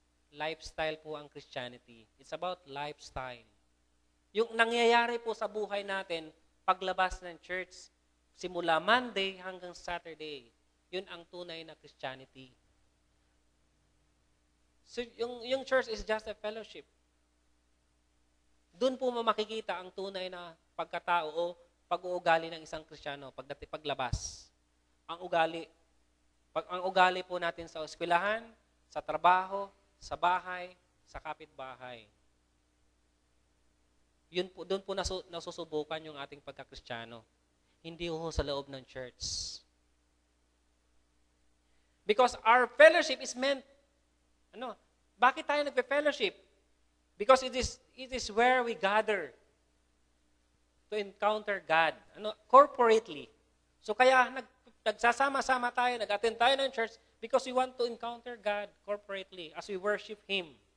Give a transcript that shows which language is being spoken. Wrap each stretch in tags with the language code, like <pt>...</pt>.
<tl>Lifestyle po ang Christianity.</tl> <en>It's about lifestyle.</en> <tl>Yung nangyayari po sa buhay natin, paglabas ng church, simula Monday hanggang Saturday, yun ang tunay na Christianity.</tl> <en>So, yung church is just a fellowship.</en> <tl>Doon po makikita ang tunay na pagkatao o pag-uugali ng isang Kristiyano paglabas. Ang ugali po natin sa eskwelahan, sa trabaho, sa bahay, sa kapitbahay. Doon po nasusubukan yung ating pagka-Kristiyano. Hindi ho sa loob ng church.</tl> <en>Because our fellowship is meant,</en> <tl>bakit tayo nagpe-fellowship?</tl> <en>Because it is where we gather to encounter God, corporately.</en> <tl>So kaya nagsasama-sama tayo, nag-attend tayo ng church</tl> <en>because we want to encounter God corporately as we worship Him.</en>